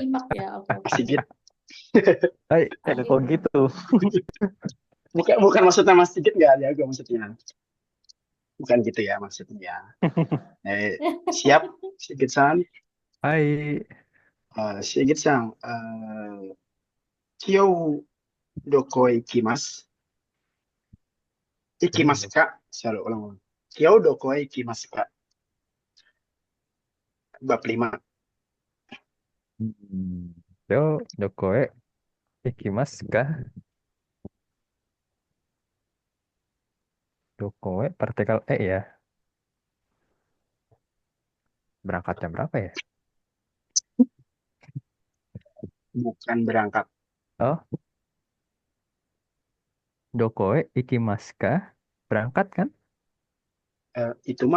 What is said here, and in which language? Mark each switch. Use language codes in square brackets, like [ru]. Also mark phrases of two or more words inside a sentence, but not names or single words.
[id] nyimak ya. Oke, Mas oke. Sigit. Hai, Lanjut. kok gitu? Bukan maksudnya Mas Sigit nggak jago maksudnya. Bukan gitu ya maksudnya. Siap, Sigit San. Hai. Sigit San. [ja] 今日どこ行きます. 行きますか? [id] Selalu ulang-ulang. [ja] 今日どこ行きますか? Bab 5. よ、どこへ、行きますか? どこへ, [id] partikel E ya. Berangkat jam berapa ya? Bukan berangkat. [ja] Oh, どこへ、行きますか? [id] Berangkat kan? Itu mah.